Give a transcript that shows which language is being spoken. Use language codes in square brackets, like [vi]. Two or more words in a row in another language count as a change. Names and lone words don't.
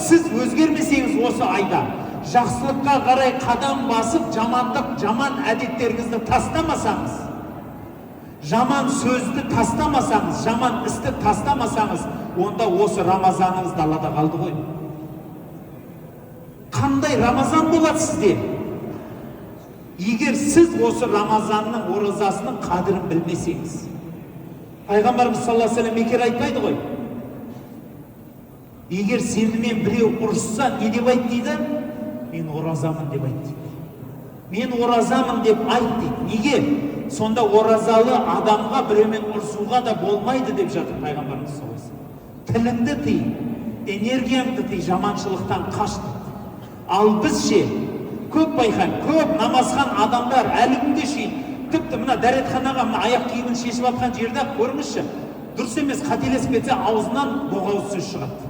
[kk] Сіз өзгермесеңіз осы айда, жақсылыққа қарай қадам басып, жаман әдеттеріңізді тастамасаңыз, жаман сөзді тастамасаңыз, жаман істі тастамасаңыз, онда осы Рамазаныңыз далада қалды ғой. Қандай Рамазан болады сізде? Егер сіз осы Рамазанның оразасының қадірін білмесеңіз. Пайғамбарымыз [ar] صلى الله عليه وسلم [kk] бекер айтпайды ғой. Егер сенімен біреу ұрысса, не деп айт дейді? Мен оразамын деп айт дейді. Мен оразамын деп айт дейді. Неге? Сонда оразалы адамға біреумен ұрысуға да болмайды деп жатыр Пайғамбарымыз [ar] صلى الله عليه وسلم. [kk] Тіліңді тый, энергияңды тый, жаманшылықтан қаш. Ал біз ше, көп байқаймын, көп намазхан адамдар әлі күнге шейін, тіпті мына дәретханаға аяқ киімін шешіп алған жерде көріңізші, дұрыс емес, қателесіп кетсе аузынан боғауыз сөз шығады.